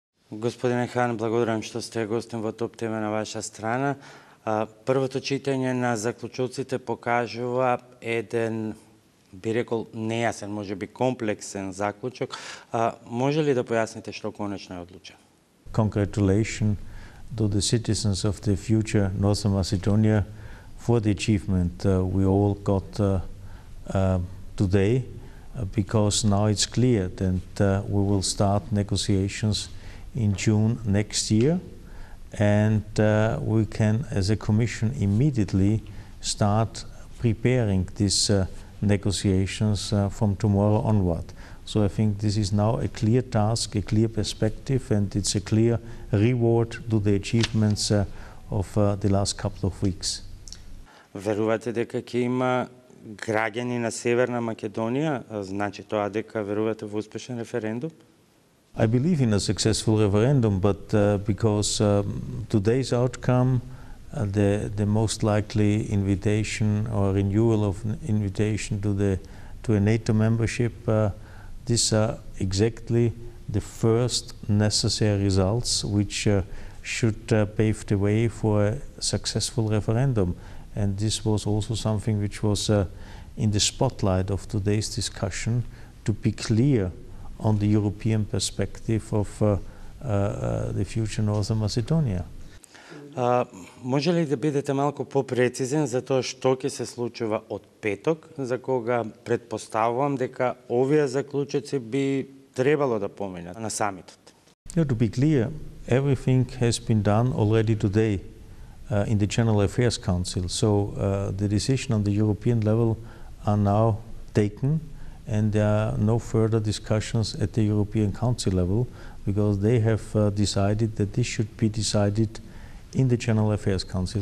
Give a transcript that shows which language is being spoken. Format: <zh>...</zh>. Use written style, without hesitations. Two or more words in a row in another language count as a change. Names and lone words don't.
<mk>Господине Хан, благодарам што сте гостин во Топ тема на ваша страна. Првото читање на заклучоците покажува еден, би рекол, нејасен, може би комплексен заклучок. Може ли да појасните што конечно е одлучено?</mk> <en>Congratulations to the citizens of the future Northern Macedonia for the achievement we all got today, because now it's clear that we will start negotiations in June next year, and we can, as a Commission, immediately start preparing these negotiations from tomorrow onward. So I think this is now a clear task, a clear perspective, and it's a clear reward to the achievements of the last couple of weeks.</en> <mk>Верувате дека ќе има граѓани на Северна Македонија, значи тоа дека верувате во успешен референдум?</mk> <en>I believe in a successful referendum, but because today's outcome, the most likely invitation or renewal of an invitation to a NATO membership, these are exactly the first necessary results which should pave the way for a successful referendum. And this was also something which was in the spotlight of today's discussion, to be clear on the European perspective of the future Northern Macedonia.</en> <mk>Може ли да бидете малку попрецизен за тоа што ќе се случува од петок, за кога предпоставувам дека овие заклучоци би требало да поминат на самитот?</mk> <en>Yeah, to be clear, everything has been done already today in the General Affairs Council. So the decision on the European level are now taken, and there are no further discussions at the European Council level, because they have decided that this should be decided in the General Affairs Council.</en>